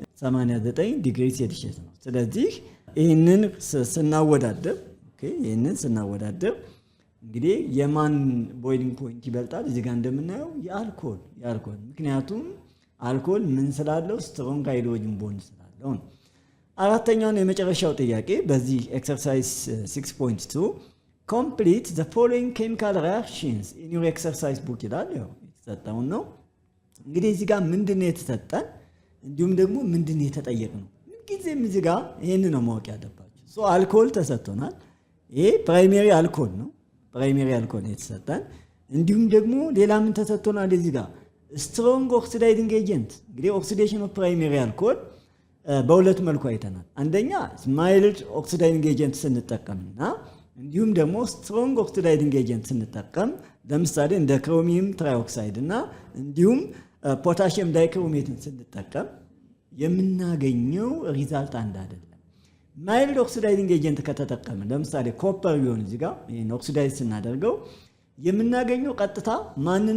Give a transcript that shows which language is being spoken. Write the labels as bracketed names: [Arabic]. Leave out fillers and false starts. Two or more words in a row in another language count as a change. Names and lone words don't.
[Amharic] 89 ዲግሪ ሴልሺየስ ነው ስለዚህ ይሄንን ስናወዳደር ኦኬ ይሄንን ስናወዳደር እንግዲህ የማን [English] boiling point [Amharic] ይበልጣል እዚህ ጋር እንደምናየው የአልኮል ምክንያቱም አልኮል ምን ስላለው [English] strong hydrogen bond [Amharic] ስላለው ነው አራተኛው የመጨረሻው ጥያቄ በዚህ ኤክሰርሳይዝ 6.2 [English] complete the following chemical reactions in your exercise book [Amharic] ይላል ያው የተሰጠው ነው እንግዲህ እዚህ ጋር ምንድነው የተሰጠን እንዲሁም ደግሞ ምንድነው የተጠየቅነው ጊዜም እዚህ ጋር ይሄን ነው ማወቅ ያለባችሁ ሶ አልኮል ተሰጥቶናል ይሄ [English] primary alcohol [Amharic] ነው [English] primary alcohol [Amharic] የተሰጠን እንዲሁም ደግሞ ሌላ ምን ተሰጥቶናል እዚህ ጋር [English] strong oxidizing agent [Amharic] እንግዲህ [English] oxidation of primary alcohol [Amharic] በሁለት መልኩ አይተናል አንደኛ [English] mild oxidizing agent [Amharic] ስንጠቀምና እንዲሁም ደግሞ [English] strong oxidizing agent [Amharic] ስንጠቀም ለምሳሌ እንደ [English] chromium trioxide [Amharic] እና እንዲሁም [English] potassium dichromate [Amharic] ስንጠቀም የምናገኘው ሪዛልት አንድ አይደለም [English] mild oxidizing agent [Amharic] ከተጠቀምን ለምሳሌ ኮፐር ቢሆን እዚህ ጋር ይሄን ኦክሲዳይዝ ስናደርገው የምናገኘው ቀጥታ ማንን